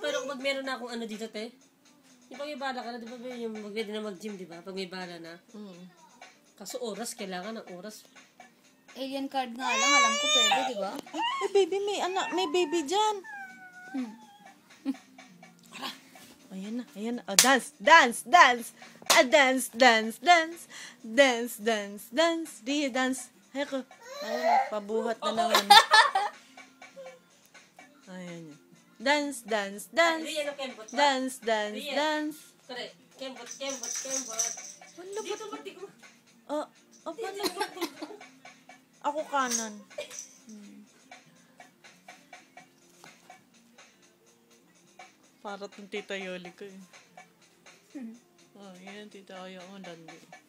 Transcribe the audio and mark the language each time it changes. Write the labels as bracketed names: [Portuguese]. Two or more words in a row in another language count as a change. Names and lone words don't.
[Filipino] Pero pag meron na akong ano dito, te, yung pag may bala ka na, di ba, yung pwede na mag-gym, di ba? Pag may bala na. Kaso oras, kailangan ng oras. Alien card nga lang, alam ko pwede, di ba? Ay, baby, may baby dyan. Ayan na, ayan na. [English] Oh, dance, dance, dance. Dance, dance, dance. Dance, dance, dance. Di, dance. Heko. [Filipino] Ayun, pabuhat na naman. Ayan yan. [English] Dance, dance, dance. Dance, dance, dance. [Filipino] Correct. Kembot. Dito ba, di ko? Oh, paano ba? Ako kanan. Para itong tita Yoli ko eh. Oh, yan, tita Yoli ko. Dandi.